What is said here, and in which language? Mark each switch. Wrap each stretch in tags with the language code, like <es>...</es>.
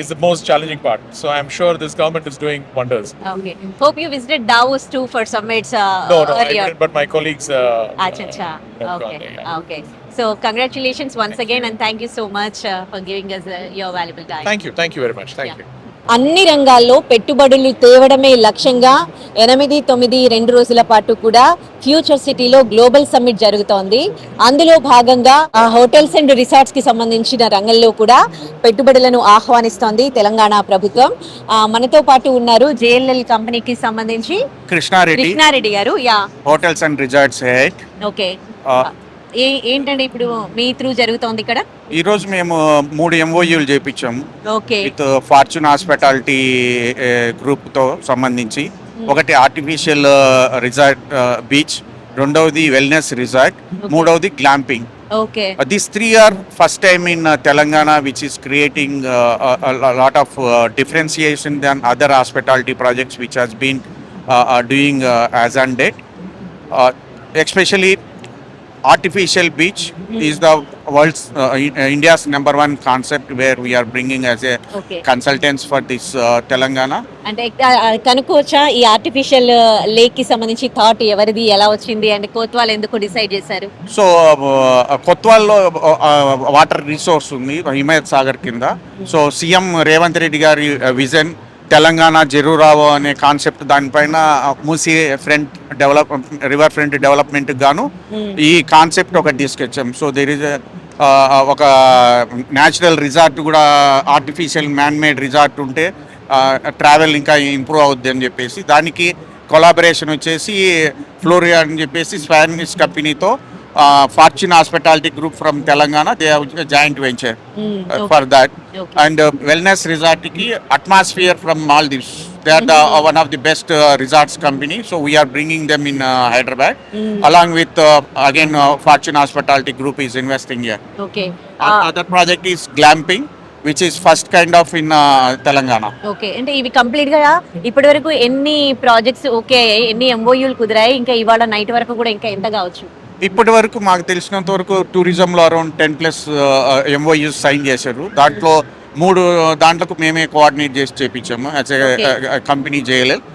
<en>is the most challenging part. So I'm sure this government is doing wonders. Okay hope you visited Davos too for summits No, I earlier. didn't, but my colleagues. Acha. have Okay. gone there, yeah. Okay. So congratulations once again and thank you so much for giving us your valuable time. Thank you very much. Thank Yeah. you.</en> <te>అన్ని రంగాల్లో పెట్టుబడులు తేవడమే లక్ష్యంగా 8-9 రోజుల పాటు కూడా future సిటీలో global summit జరుగుతోంది. అందులో భాగంగా ఆ హోటల్స్ అండ్ రిసార్ట్స్ కి సంబంధించిన రంగంలో కూడా పెట్టుబడులను ఆహ్వానిస్తోంది తెలంగాణ ప్రభుత్వం. మనతో పాటు ఉన్నారు జేఎల్ఎల్ కంపెనీకి సంబంధించి కృష్ణారెడ్డి గారు.</te> <en>Yeah hotels and resorts head.</en> <te>Okay ఏంటంటే ఇప్పుడు మీ త్రూ జరుగుతోంది ఇక్కడ? ఈ రోజు మేము 3 MOUలు చేపించాము</te> <en>okay</en> <te>with fortune hospitality group తో సంబంధించి. ఒకటి ఆర్టిఫిషియల్ రిసార్ట్ బీచ్, రెండవది వెల్నెస్ రిసార్ట్, మూడవది గ్లాంపింగ్. Okay</te> <en>These three are first time in Telangana, which is creating a lot of differentiation than other hospitality projects which has been doing as on date. Especially artificial beach is the world's India's number one concept where we are bringing as a Okay. consultants for this Telangana.</en> <te>అంటే కనుక్కోవచ్చా ఈ artificial lake కి సంబంధించి thought ఎవరిది, ఎలా వచ్చింది and Kotwal ఎందుకు decide చేశారు? So కొత్వాల్లో water resource ఉంది హిమాయత్ సాగర్ కింద. సో సీఎం రేవంత్ రెడ్డి గారి విజన్ తెలంగాణ జరూరావో అనే కాన్సెప్ట్, దానిపైన Musi front river front development గాను ఈ కాన్సెప్ట్ ఒకటి తీసుకొచ్చాం. సో దేర్ ఇస్ ఒక న్యాచురల్ రిసార్ట్ కూడా, ఆర్టిఫిషియల్ మ్యాన్ మేడ్ రిసార్ట్ ఉంటే ట్రావెల్ ఇంకా ఇంప్రూవ్ అవుద్ది అని చెప్పేసి దానికి కొలాబరేషన్ వచ్చేసి ఫ్లోరియా అని చెప్పేసి స్పానిష్ కంపెనీతో fortune hospitality group from Telangana,</te> <en>They have joint venture for that. And wellness resort కి Atmosphere from Maldives, they are the one of the best resorts company. So we're bringing them in Hyderabad along with again Fortune hospitality group is investing here. Okay other project is glamping which is first kind of in Telangana.</en> <te>Okay అంటే ఇవి complete గా ఇప్పటి వరకు ఎన్ని projects okay, ఎన్ని ఎంఓయూలు కుదిరాయి, ఇంకా ఇవాళ night వరకు కూడా ఇంకా ఎంత కావచ్చు? ఇప్పటి వరకు మాకు తెలిసినంత వరకు టూరిజంలో అరౌండ్ 10+ MOUs సైన్ చేశారు. దాంట్లో 3 దాంట్లకు మేమే కోఆర్డినేట్ చేసి చేపించాము</te> <en>as a company</en> <te>జేఎల్ఎల్</te>